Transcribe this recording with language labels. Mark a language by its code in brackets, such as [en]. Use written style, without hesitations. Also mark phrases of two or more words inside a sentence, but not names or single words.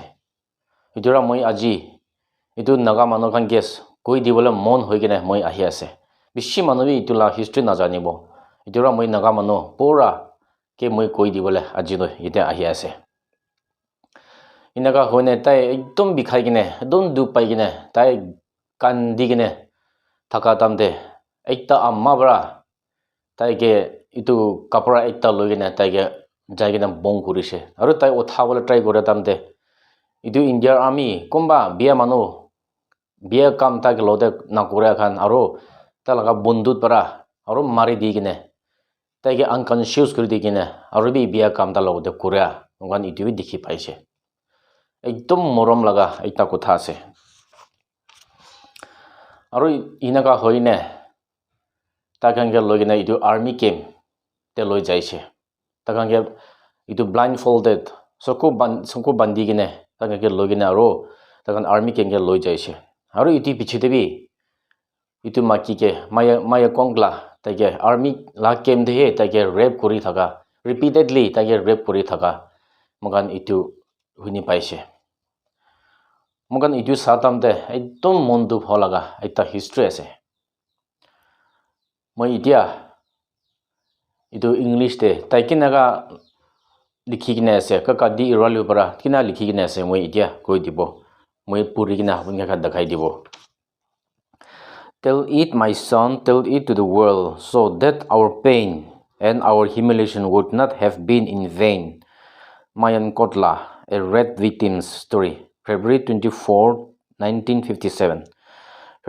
[nag] Itu ra moi aji itu naga manu kan guess koi di bole mon hoi kine moi ahi ase. Bishi manu bi itu la history na janibo. Itu ra moi naga manu pura ke moi koi di bole aji do ite ahi ase. Inaga hoine tai ekdom bikhai kine ekdom duk pai kine tai kandi kine thaka tamde ekta amma bra tai ke itu kapara ekta loi kine tai ke jai kine bong kurise. Aro tai utha bole try kore tamde itu India army komba bia manu bia kam ta ke lode na kore khan aro ta laga bundut para aro mari di kine tai ke unconscious kori di kine aro bi bia kam ta lode kore ngan itu bi dikhi paise. Ekdom morom laga ekta kotha ase. Aro inaga hoine ta kan ke logina itu army camp te loi jaise. Ta kan ke itu blindfolded soko bandi kine ta kan ke logina aro ta kan army camp ke loi jaise. Aro itu pichite bi itu maki ke Mayangkokla ta ke army la camp de he ta ke rape kori thaka repeatedly ta ke rape kori thaka magan itu huni paise. Magan itu satam de ekdom mon duk holaga ekta history ase. Moi itia itu English de tai kinaga likhi kine ase kaka di iralu para kina likhi kine ase moi itia koi dibo. Moi puri kina bunga ka dakhai dibo. [en] Tell it my son, tell it to the world so that our pain and our humiliation would not have been in vain. Mayangkokla, a rape victim's story. February 24, 1957.